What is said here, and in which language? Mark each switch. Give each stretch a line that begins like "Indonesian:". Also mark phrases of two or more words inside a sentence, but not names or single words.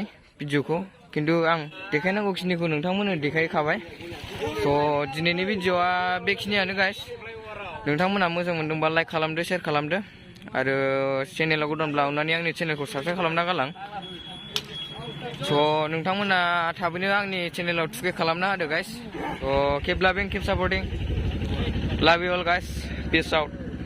Bodo: भिडिअखौ खिन्थु आं देखायनांगौखिनिखौ नोंथांमोननो देखायखाबाय थ' दिनैनि भिडिअआ बेखिनियानो गाइस नोंथांमोना मोजां मोनदोंबा लाइक खालामदो शेयार खालामदो आरो चेनेलाव गोदानब्ला अननानै आंनि चेनेलखौ साबस्क्राइब खालामना गालां स' नोंथांमोना थाबैनो आंनि चेनेलाव थुके खालामना होदो गाइस थ'
English: keep loving keep supporting love you all guys peace out